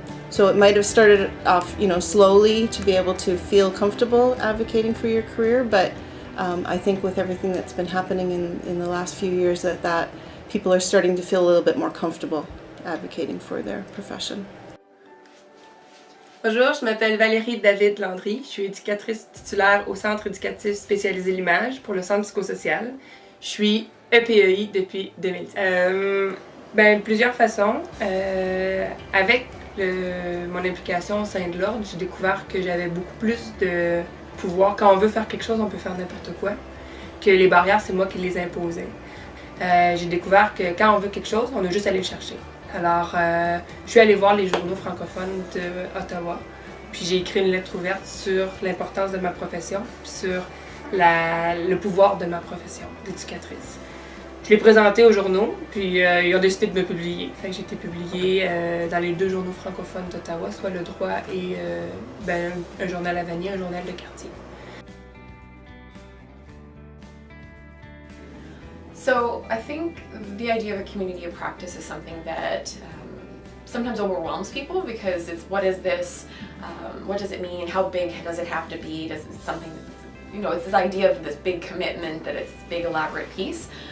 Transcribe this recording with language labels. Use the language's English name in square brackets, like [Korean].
[English] So it might have started off, slowly to be able to feel comfortable advocating for your career, but I think with everything that's been happening in the last few years, that people are starting to feel a little bit more comfortable advocating for their profession. [French] Bonjour, je m'appelle Valérie David Landry. Je suis éducatrice titulaire au Centre éducatif spécialisé l'image pour le Centre psychosocial. Je suis EPEI depuis 2010. Plusieurs façons. Avec mon implication au sein de l'Ordre, j'ai découvert que j'avais beaucoup plus de pouvoir. Quand on veut faire quelque chose, on peut faire n'importe quoi. Que les barrières, c'est moi qui les imposais. J'ai découvert que quand on veut quelque chose, on a juste à aller le chercher. Alors, je suis allée voir les journaux francophones d'Ottawa, puis j'ai écrit une lettre ouverte sur l'importance de ma profession, sur le pouvoir de ma profession d'éducatrice. Je l'ai présenté aux journaux, puis ils ont décidé de me publier. Fait que j'ai été publiée dans les 2 journaux francophones d'Ottawa, soit Le Droit et un journal à Vanier, un journal de quartier. [English] So I think the idea of a community of practice is something that sometimes overwhelms people, because it's, what is this? What does it mean? How big does it have to be? Does it something, it's this idea of this big commitment, that it's this big elaborate piece.